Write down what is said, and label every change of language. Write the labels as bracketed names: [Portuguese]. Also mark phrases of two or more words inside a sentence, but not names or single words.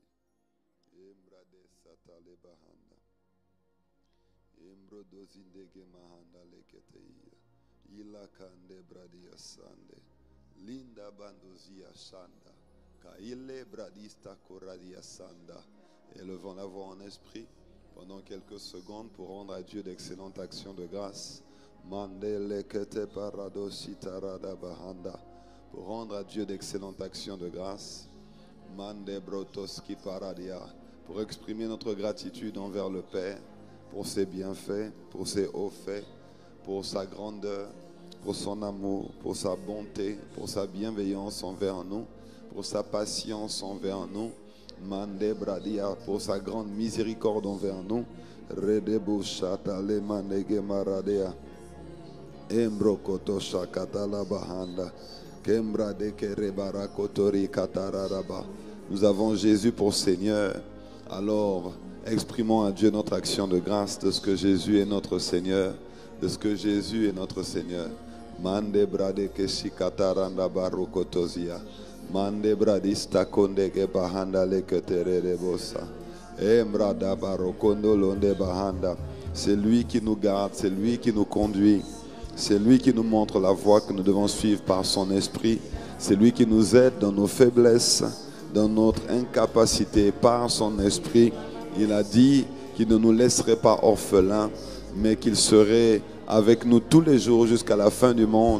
[French] Embrade satale bahanda. Embrodozindege mahanda leketeia. Ilakande bradia sande. Linda bandozia sanda. Kaile bradista koradia sanda. Élevons la voix en esprit pendant quelques secondes pour rendre à Dieu d'excellentes actions de grâce. Mandele kete parado sitarada bahanda. Pour rendre à Dieu d'excellentes actions de grâce. Mande brotoski paradia. Pour exprimer notre gratitude envers le Père, pour ses bienfaits, pour ses hauts faits, pour sa grandeur, pour son amour, pour sa bonté, pour sa bienveillance envers nous, pour sa patience envers nous. Mande bradia, pour sa grande miséricorde envers nous. Redebo shatale manege maradea. Embrokoto shakatala bahanda. Kembrade kerebara kotori katararaba. Nous avons Jésus pour Seigneur. Alors, exprimons à Dieu notre action de grâce de ce que Jésus est notre Seigneur. De ce que Jésus est notre Seigneur. Mande brade keshikataranda barokotozia. Mande bradista kondege bahanda leketere bosa. Embrada barokondo londe bahanda. C'est lui qui nous garde, c'est lui qui nous conduit. C'est lui qui nous montre la voie que nous devons suivre par son esprit. C'est lui qui nous aide dans nos faiblesses, dans notre incapacité par son esprit. Il a dit qu'il ne nous laisserait pas orphelins, mais qu'il serait avec nous tous les jours jusqu'à la fin du monde.